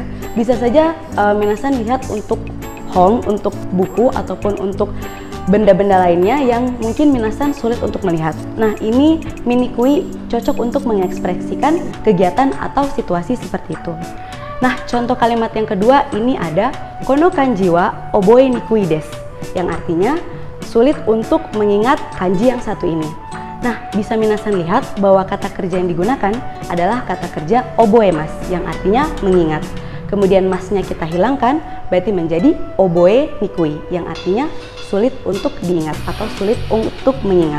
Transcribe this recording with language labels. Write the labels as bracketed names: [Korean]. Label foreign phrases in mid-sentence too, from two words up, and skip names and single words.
[Indonesian] Bisa saja minasan lihat untuk hong, untuk buku, ataupun untuk benda-benda lainnya yang mungkin minasan sulit untuk melihat. Nah, ini minikui cocok untuk mengekspresikan kegiatan atau situasi seperti itu. Nah, contoh kalimat yang kedua ini ada [Japanese] この漢字は覚えにくいです, [Indonesian] yang artinya sulit untuk mengingat kanji yang satu ini. Nah, bisa minasan lihat bahwa kata kerja yang digunakan adalah kata kerja [Japanese] 覚えます, [Indonesian] yang artinya mengingat. Kemudian masnya kita hilangkan, berarti menjadi [Japanese] 覚えにくい, [Indonesian] yang artinya sulit untuk diingat atau sulit untuk mengingat.